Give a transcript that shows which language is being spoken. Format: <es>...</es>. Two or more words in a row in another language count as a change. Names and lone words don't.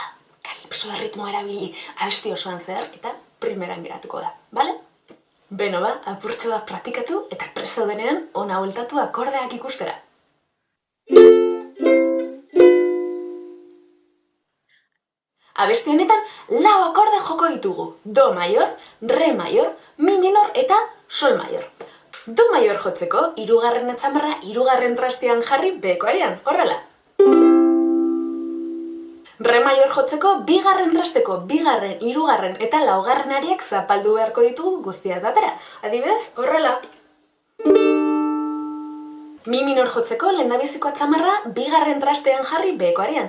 <eu>Kalipso erritmoa erabili abesti osoan zer eta primeran geratuko da, bale? Beno ba, apurtxo bat praktikatu eta prest zaudenean ona bueltatu akordeak ikustera. Abesti honetan lau akorde joko ditugu. Do maior, re maior, mi minor eta sol maior. Do maior jotzeko hirugarren atzamarra hirugarren trastean jarri beko arean, horrela. Re maior jotzeko bigarren trasteko bigarren, hirugarren eta laugarren ariak zapaldu beharko ditugu guztiak batera. Adibidez, horrela. Mi minor jotzeko lehendabiziko atzamarra bigarren trastean jarri beko arean.</eu>